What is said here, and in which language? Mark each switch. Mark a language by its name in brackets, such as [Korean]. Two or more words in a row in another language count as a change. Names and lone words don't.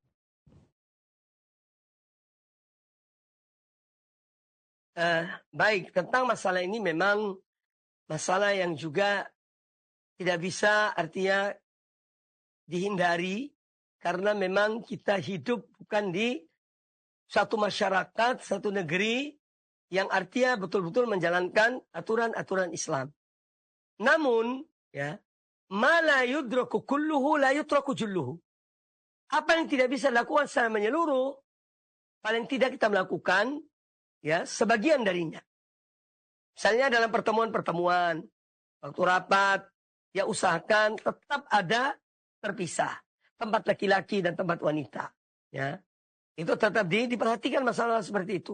[Indonesian] Baik, tentang masalah ini memang masalah yang juga tidak bisa artinya dihindari, karena memang kita hidup bukan di satu masyarakat, satu negeri yang artinya betul-betul menjalankan aturan-aturan Islam. Namun, ya, [Arabic] ما لا يدرك كله لا يترك جله. [Indonesian] Apa yang tidak bisa dilakukan secara menyeluruh, paling tidak kita melakukan ya sebagian darinya. Misalnya dalam pertemuan-pertemuan, waktu rapat, ya usahakan tetap ada terpisah. Tempat laki-laki dan tempat wanita. Ya, itu tetap diperhatikan masalah seperti itu.